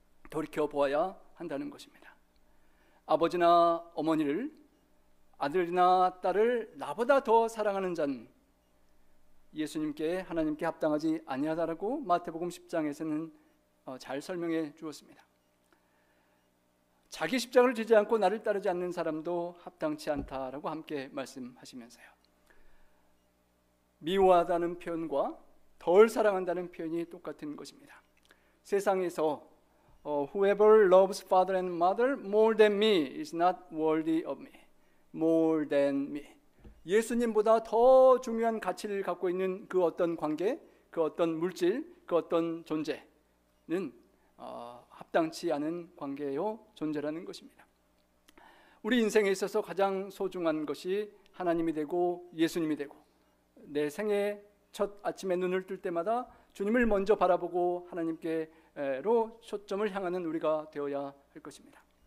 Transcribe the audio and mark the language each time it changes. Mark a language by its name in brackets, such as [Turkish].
[Korean] 돌이켜 보아야 한다는 것입니다. 아버지나 어머니를, 아들이나 딸을 나보다 더 사랑하는 자는 예수님께, 하나님께 합당하지 아니하다라고 마태복음 10장에서는 잘 설명해 주었습니다. 자기 십자가를 지지 않고 나를 따르지 않는 사람도 합당치 않다라고 함께 말씀하시면서요, 미워하다는 표현과 덜 사랑한다는 표현이 똑같은 것입니다. 세상에서 [English] whoever loves father and mother more than me is not worthy of me. more than me. [Korean] 예수님보다 더 중요한 가치를 갖고 있는 그 어떤 관계, 그 어떤 물질, 그 어떤 존재는 합당치 않은 관계요 존재라는 것입니다. 우리 인생에 있어서 가장 소중한 것이 하나님이 되고 예수님이 되고, 내 생애 첫 아침에 눈을 뜰 때마다 주님을 먼저 바라보고 하나님께로 초점을 향하는 우리가 되어야 할 것입니다.